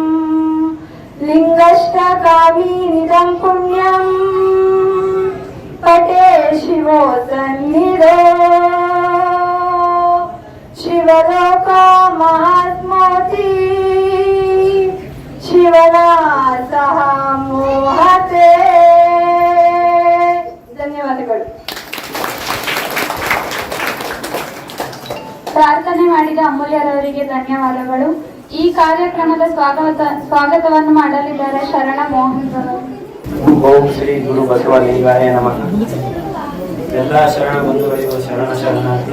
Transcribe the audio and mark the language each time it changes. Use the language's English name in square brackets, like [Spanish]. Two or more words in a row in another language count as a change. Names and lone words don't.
[Sanskrit] ಲಿಂಗಷ್ಟಕಾಮೀನಿದಂ ಪುಣ್ಯಂ ಪಟೇ ಶಿವೋ ಸನ್ನಿಧೋ ಶಿವಲೋಕ ಮಹಾತ್ಮತಿ ಶಿವನಾಸಹ ಮೋಹತೆ. [Kannada] ಧನ್ಯವಾದಗಳು. ಪ್ರಾರ್ಥನೆ ಮಾಡಿದ ಅಮೂಲ್ಯರವರಿಗೆ ಧನ್ಯವಾದಗಳು. ಈ ಕಾರ್ಯಕ್ರಮದ ಸ್ವಾಗತವನ್ನು ಮಾಡಲಿದ್ದಾರೆ ಶರಣ ಮೋಹನ್ ರವರು. [Sanskrit] ಓಂ ಶ್ರೀ ಗುರು ಬಸವಲಿಂಗಾಯ ನಮಃ. [Kannada] ಎಲ್ಲ ಶರಣ ಬಂಧುಗಳಿಗೂ ಶರಣಾರ್ಥಿ.